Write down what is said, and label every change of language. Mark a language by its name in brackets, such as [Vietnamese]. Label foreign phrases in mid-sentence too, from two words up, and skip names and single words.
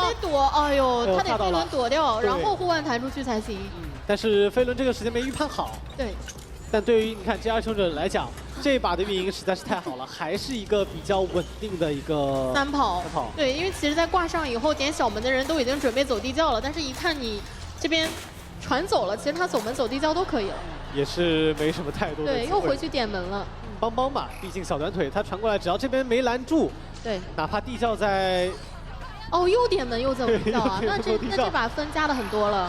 [Chinese] 他得躲，哎呦，他得飛輪躲掉，然後護腕彈出去才行。但是飛輪這個時間沒預判好。對。但對於你看 JR 求者來講，這把的運營實在是太好了，還是一個比較穩定的一個三跑。對，因為其實，在掛上以後點小門的人都已經準備走地窖了，但是一看你這邊船走了，其實他走門走地窖都可以了。也是沒什麼太多的。對，又回去點門了。幫幫吧，畢竟小短腿他傳過來，只要這邊沒攔住，對，哪怕地窖在。哦，又點門又走地窖啊，那這把分加的很多了。